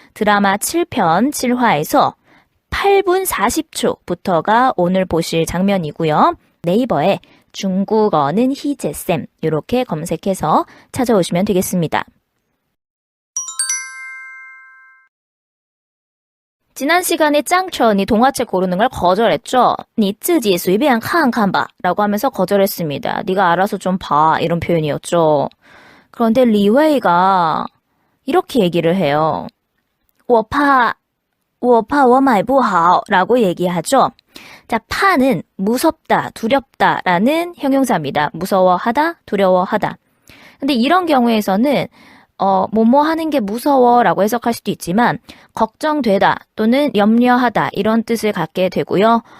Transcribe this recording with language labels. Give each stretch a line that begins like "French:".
Korean: 드라마 7편 7화에서 8분 40초부터가 오늘 보실 장면이고요. 네이버에 중국어는 희재쌤 이렇게 검색해서 찾아오시면 되겠습니다. 지난 시간에 짱천이 동화책 고르는 걸 거절했죠.
Chinese: 你自己随便看看吧
Korean: 라고 하면서 거절했습니다. 네가 알아서 좀 봐 이런 표현이었죠. 그런데 리웨이가 이렇게 얘기를 해요.
Chinese: 我怕我买不好
Korean: 라고 얘기하죠. 자, 파는 무섭다, 두렵다 라는 형용사입니다. 무서워하다, 두려워하다. 근데 이런 경우에서는 뭐뭐 하는 게 무서워라고 해석할 수도 있지만 걱정되다 또는 염려하다 이런 뜻을 갖게 되고요.